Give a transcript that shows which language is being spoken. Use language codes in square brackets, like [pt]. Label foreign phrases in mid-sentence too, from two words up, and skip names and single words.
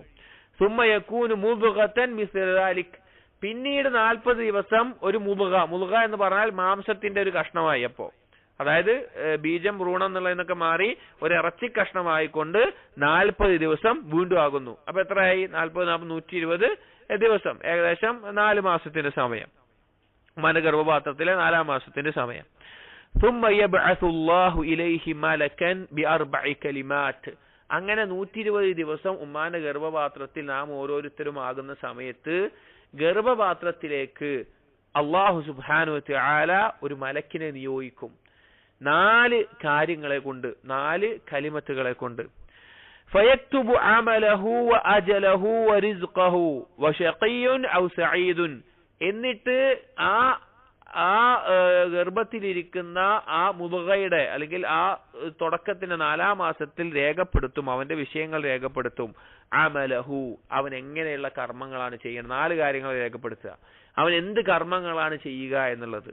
[ar] ثم يكون مضغة مثل ذلك, [ml] പിന്നീട് 40 ദിവസം ഒരു മുദ്ഗ എന്ന് പറഞ്ഞാൽ മാംസത്തിന്റെ ഒരു കഷ്ണമായി. അപ്പോ അതായത് ബീജം ഭ്രൂണം എന്നുള്ളതിനൊക്കെ മാറി ഒരു ഇറച്ചി കഷ്ണമായിക്കൊണ്ട് 40 ദിവസം വീണ്ടും ആകുന്നു. അപ്പൊ എത്രയായി? 40 40 120 ദിവസം, ഏകദേശം 4 മാസത്തിന്റെ സമയം, ഉമ്മാന്റെ ഗർഭപാത്രത്തിലെ 4-ാം മാസത്തിന്റെ സമയം. [ar] ثم يبعث الله إليه ملكا بأربع كلمات. [ml] അങ്ങനെ 120 ദിവസം ഉമ്മാന്റെ ഗർഭപാത്രത്തിൽ നാം ഓരോരുത്തരും ആകുന്ന സമയത്ത് ഗർഭപാത്രത്തിലേക്ക് [ar] الله سبحانه وتعالى [ml] ഒരു മലക്കിനെ നിയോഗിക്കും 4 കാര്യങ്ങളെ കൊണ്ട്, 4 കലിമത്തുകളെ കൊണ്ട്. [ar] فيكتب عمله وأجله ورزقه وشقي أو سعيد. [ml] എന്നിട്ട് ആ ഗർഭത്തിലിരിക്കുന്ന ആ മുബഗയുടെ അല്ലെങ്കിൽ ആ തുടക്കത്തിന്റെ 4-ാം മാസത്തിൽ രേഖപ്പെടുത്തും, അവന്റെ വിഷയങ്ങൾ രേഖപ്പെടുത്തും. അമലഹു, അവൻ എങ്ങനെയുള്ള കർമ്മങ്ങളാണ് ചെയ്യുന്നത്, 4 കാര്യങ്ങൾ രേഖപ്പെടുത്തുക, അവൻ എന്ത് കർമ്മങ്ങളാണ് ചെയ്യുക എന്നുള്ളത്.